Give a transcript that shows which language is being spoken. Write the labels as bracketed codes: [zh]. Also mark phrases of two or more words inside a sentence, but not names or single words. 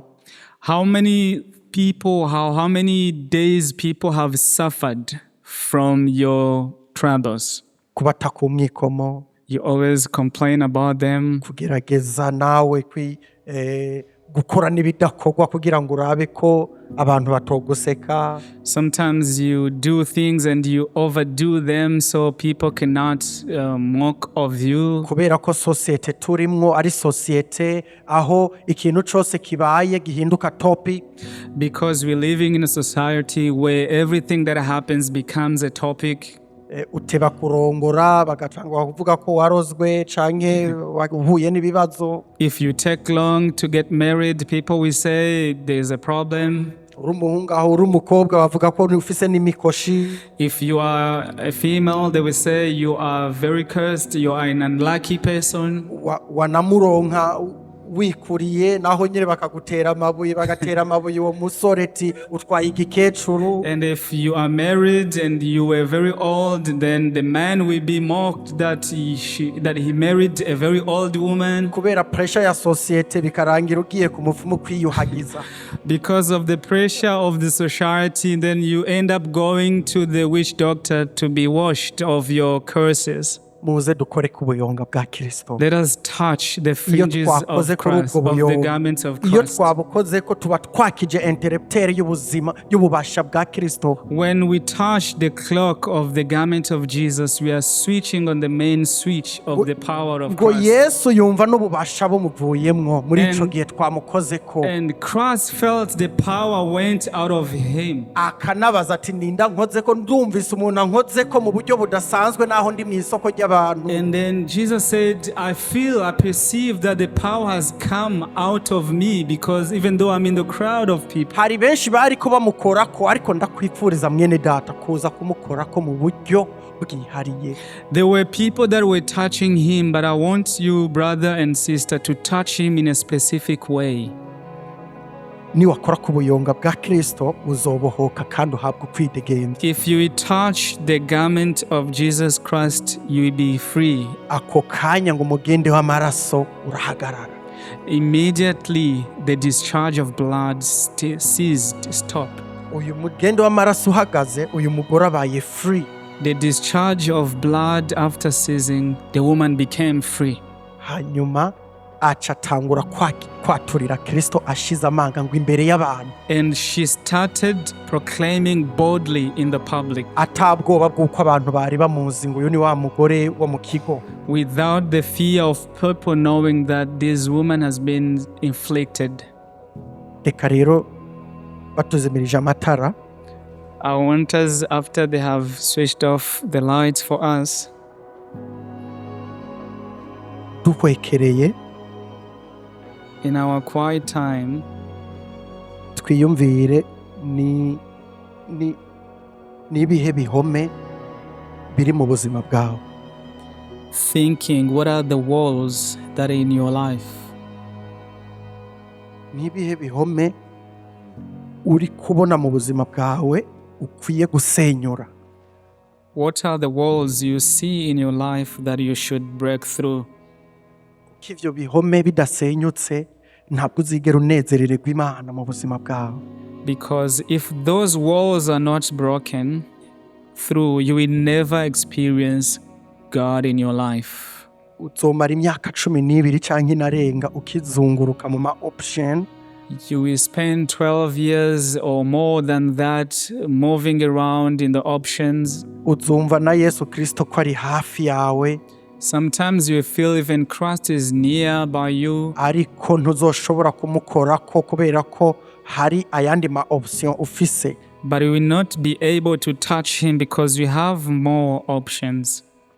[en] How many people, how many days people have suffered from your troubles? [rn] Kubataka umwikomo, [en] You always complain about them. [rn] kugerageza nawe gukora n'ibidakorwa kugira ngo urabe ko abantu batoguseka. [en] Sometimes you do things and you overdo them so people cannot mock of you. [rn] Kubera ko societe turimwo ari societe aho ikintu cose kibaye gihinduka topic. [en] Because we're living in a society where everything that happens becomes a topic. [rn] Uteba kurongora bagatangwa kuvuga ko warozwe canke wahuye n'ibibazo. [en] If you take long to get married, people will say there's a problem. [rn] Uri umuhungu aho uri umukobwa bavuga ko ufise n'imikoshi. [en] If you are a female, they will say you are very cursed, you are an unlucky person. [rn] Wanamuronka wikuriye naho nyine bakagutera amabuye uwo musore ati utwaye igikecuru. [en] And if you are married and you were very old, then the man will be mocked that he married a very old woman. [rn] Kubera pressure ya societe bikarangira ugiye ku mupfumu kwiyuhagiza. [en] Because of the pressure of the society, then you end up going to the witch doctor to be washed of your curses. [rn] Muze dukore kubuyonga bwa Kristo. [en] Let us touch the fringes of Christ, of the garments of [rn] Iyo [en] Christ. [rn] twabukoze ko tuba twakije interrupteur y'ubuzima y'ububasha bwa Kristo. [en] When we touch the clock of the garment of Jesus, we are switching on the main switch of the power of [rn] Ngo [en] Christ. [rn] Yesu yumva n'ububasha bumuvuyemwo muri ico gihe twamukoze ko. [en] And Christ felt the power went out of him. [rn] Akanabaza ati ninda nkoze ko ndumvise umuntu ankoze ko mu buryo budasanzwe naho ndi mu isoko ry'abantu. [en] And then Jesus said, I perceive that the power has come out of me because even though I'm in the crowd of people. [rn] Hari benshi bari ko bamukorako ariko ndakwifuriza mwene data kuza kumukorako mu buryo bwihariye. [en] There were people that were touching him, but I want you, brother and sister, to touch him in a specific way. [rn] Niwakora kubuyonga bwa Kristo uzobohoka kandi uhabwa kwidegembya. [en] If you touch the garment of Jesus Christ, you will be free. [rn] Ako kanya ngo umugende w'amaraso urahagarara. [en] Immediately the discharge of blood ceased, stopped. [rn] Uyu mugende w'amaraso uhagaze, uyu mugore abaye free. [en] The discharge of blood after ceasing, the woman became free. [rn] Hanyuma acatangura kwaturira Kristo ashize amanga ngo imbere y'abantu. [en] And she started proclaiming boldly in the public. [rn] Atabwoba bw'uko abantu bari bamuzi ngo uyu ni wa mugore wo mu kigo. [en] Without the fear of people knowing that this woman has been inflicted. [rn] Reka rero batuzimirije amatara. [en] I want us, after they have switched off the lights for us, [rn] duhwekereye [en] in our quiet time, [rn] twiyumvire ibihe bihome biri mu buzima bwawe. [en] thinking, what are the walls that are in your life? [rn] Ibihe bihome uri kubona mu buzima bwawe ukwiye gusenyura. [en] What are the walls you see in your life that you should break through? [rn] Kivyo bihome bidasenyutse ntabwo uzigera unezerererwa Imana mu buzima bwawe. [en] Because if those walls are not broken through, you will never experience God in your life. [rn] Uzomara imyaka 12 canke inarenga ukizunguruka mu ma option [en] You will spend 12 years or more than that moving around in the options. [rn] uzumva na Yesu Kristo ko ari hafi yawe, [en] Sometimes you feel even Christ is near by you, [rn] ariko ntuzoshobora kumukorako kubera ko hari ayandi ma option ufise. [en] but you will not be able to touch him because you have more options.